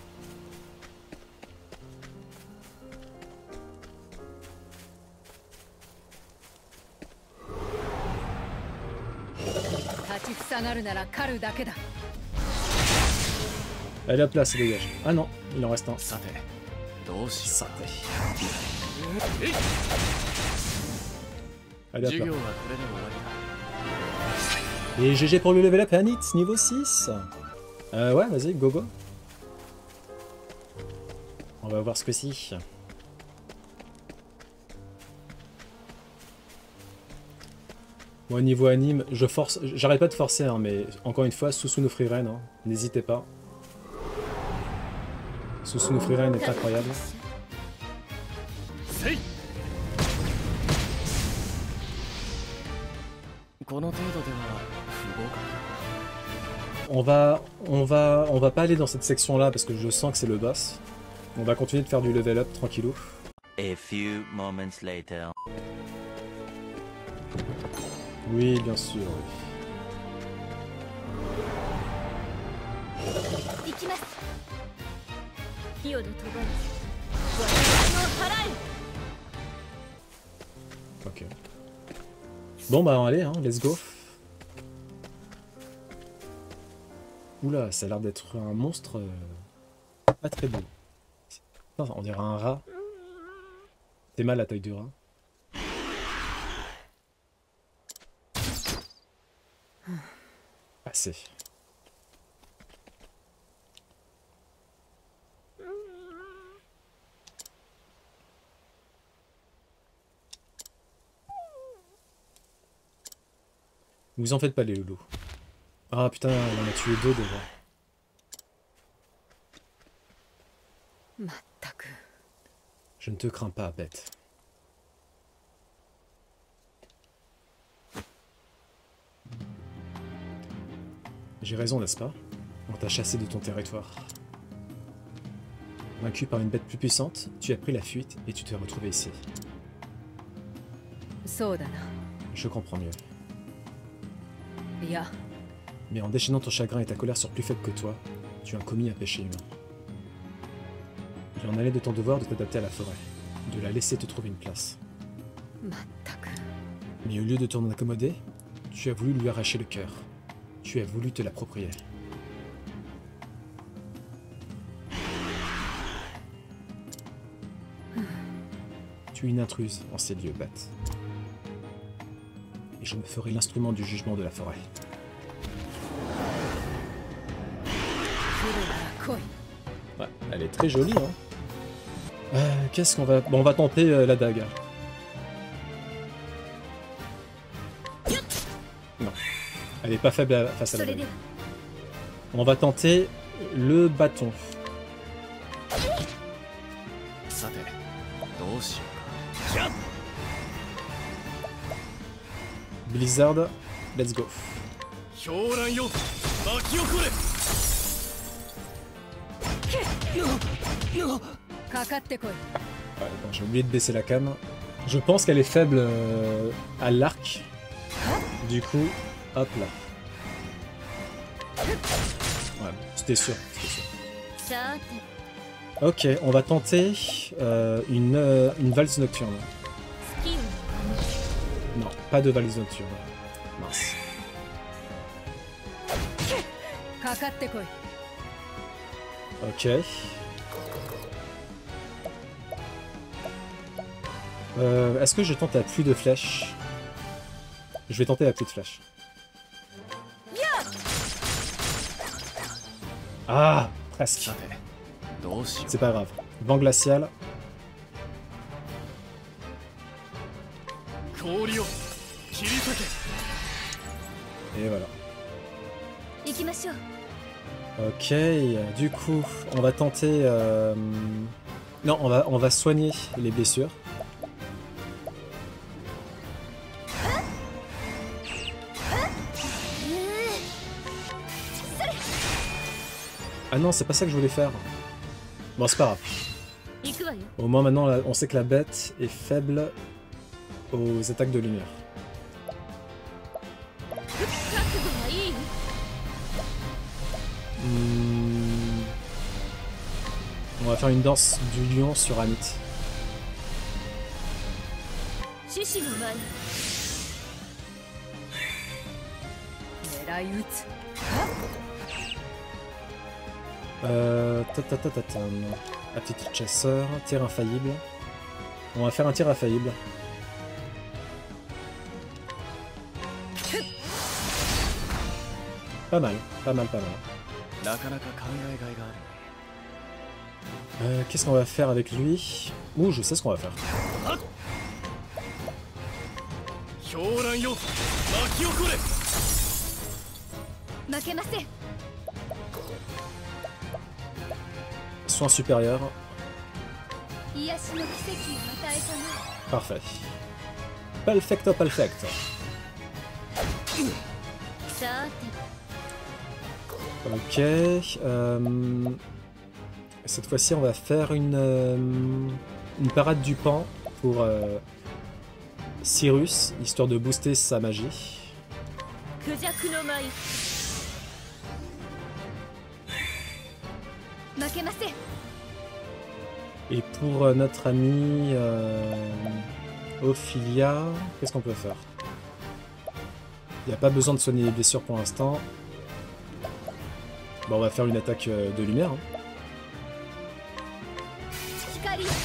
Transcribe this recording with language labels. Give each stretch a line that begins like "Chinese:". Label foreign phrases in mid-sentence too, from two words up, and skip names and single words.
French: Allez hop là, ça dégage. Ah non, il en reste un.
Japanese: さてどうしよさて。う。
French: Allez hop
Japanese: 授業
French: là.
Japanese: はこれで終わりだ。
French: Et GG pour le
English: level up,
French: Anit, niveau 6. Ouais, vas-y,
English: go go.
French: On va voir ce que c'est. Moi, niveau anime, je force, j'arrête pas de forcer, hein, mais encore une fois, Susumu Frieren, hein, n'hésitez pas. Susumu Frieren est incroyable.
Japanese: せいこの程度では不合格。
French: On va pas aller dans cette section-là parce que je sens que c'est le boss. On va continuer de faire du
English: level up
French: tranquillou.
English: A few moments later.
French: Oui, bien sûr. Oui.
Japanese: 行きます火をの飛ばず我々を払え
French: Ok. Bon bah allez, hein,
English: let's go.
French: Oula, ça a l'air d'être un monstre pas très beau. Non, on dirait un rat. C'est mal la taille du rat. Assez. Vous en faites pas les loulous. Ah putain, on en a tué deux déjà.
Japanese: まったく。
French: Je ne te crains pas, bête. J'ai raison, n'est-ce pas? On t'a chassé de ton territoire. Vaincu par une bête plus puissante, tu as pris la fuite et tu t'es retrouvé ici.
Japanese: そうだな。
French: Je comprends mieux.
Japanese: いや、
French: Mais en déchaînant ton chagrin et ta colère sur plus faible que toi, tu as commis un péché humain. Il en allait de ton devoir de t'adapter à la forêt, de la laisser te trouver une place.
Japanese: まったく。
French: Mais au lieu de t'en accommoder, tu as voulu lui arracher le cœur. Tu as voulu te l'approprier. Tu es une intruse en ces lieux, Bat. Et je me ferai l'instrument du jugement de la forêt.
Japanese: 来るなら来い。
French: Ouais, elle est très jolie, hein. Qu'est-ce qu'on va... Bon, on va tenter la dague. Non. Elle est pas faible face à la
Japanese: それ
French: dague.
Japanese: では
French: On va tenter le bâton.
Japanese: さてどうしようか。じゃ
English: Blizzard, let's go.
Japanese: 狂乱よ巻き起これ。かかってこい。
French: Ouais, bon, j'ai oublié de baisser la canne. Je pense qu'elle est faible à l'arc. Du coup, hop là. Ouais, c'était sûr, c'était sûr.
Japanese: さて
French: Ok, on va tenter une valse nocturne.
Japanese: スキルの
French: Non, pas de valse nocturne. Mince.
Japanese: かかってこい。
French: Ok. Est-ce que je tente la pluie de flèches? Je vais tenter la pluie de flèches. Ah, presque.
Japanese: さてどうしよう。
French: C'est pas grave. Vent glacial.
Japanese: 氷を切り裂け。
French: Et voilà.
Japanese: 行きましょう
French: Ok, du coup, on va tenter... Non, on va soigner les blessures. Ah non, c'est pas ça que je voulais faire. Bon, c'est pas grave.
Japanese: 行くわよ
French: Au moins maintenant, là, on sait que la bête est faible aux attaques de lumière.
Japanese: 覚悟はいい
French: On va faire une danse du lion sur Amit.
Japanese: 獅子の前狙い撃つ。
French: Aptitude chasseur, tir infaillible. On va faire un tir infaillible. Pas mal, pas mal, pas mal.
Japanese: なかなか考えがいがある。
French: Qu'est-ce qu'on va faire avec lui? Ouh, je sais ce qu'on va faire.
Japanese: 狂乱よ巻き起これ。負けません
French: Soin supérieur.
Japanese: 癒しの奇跡を与えたな
French: Parfait.
Spanish: Perfecto, perfecto.
Japanese: さて
French: Ok. Cette fois-ci, on va faire une parade du pan pour Cyrus, histoire de booster sa magie.
Japanese: クジャクの舞負けません
French: Et pour notre ami Ophilia, qu'est-ce qu'on peut faire? Il n'y a pas besoin de soigner les blessures pour l'instant. Bon, on va faire une attaque de lumière. Hein.
Japanese: 光